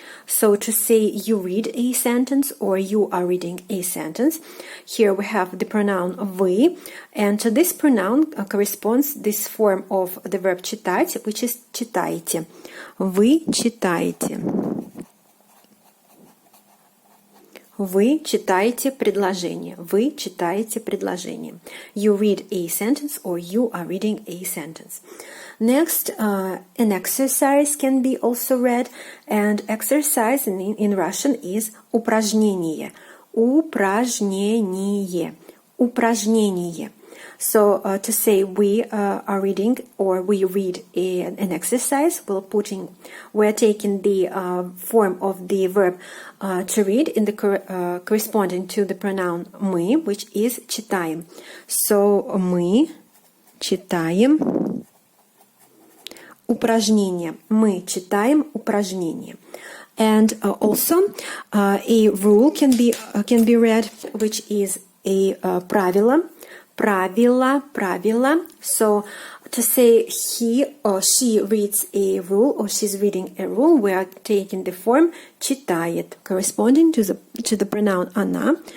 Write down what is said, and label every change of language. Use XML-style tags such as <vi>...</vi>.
<en>So to say you read a sentence or you are reading a sentence, here we have the pronoun вы, and to this pronoun corresponds this form of the verb читать, which is читаете.</en> <ru>Вы читаете. Вы читаете предложение. Вы читаете предложение.</ru> <en>You read a sentence or you are reading a sentence. Next, an exercise can be also read, and exercise in Russian is упражнение.</en> <ru>Упражнение. Упражнение.</ru> <en>So to say we are reading or we read an exercise, we're taking the form of the verb to read in the corresponding to the pronoun мы, which is читаем.</en> <ru>So мы читаем упражнение. Мы читаем упражнение.</ru> <en>And also a rule can be read, which is a правило.</en> <ru>правила, правила.</ru> <en>So to say he or she reads a rule or she's reading a rule, we are taking the form читает, corresponding to the pronoun она.</en>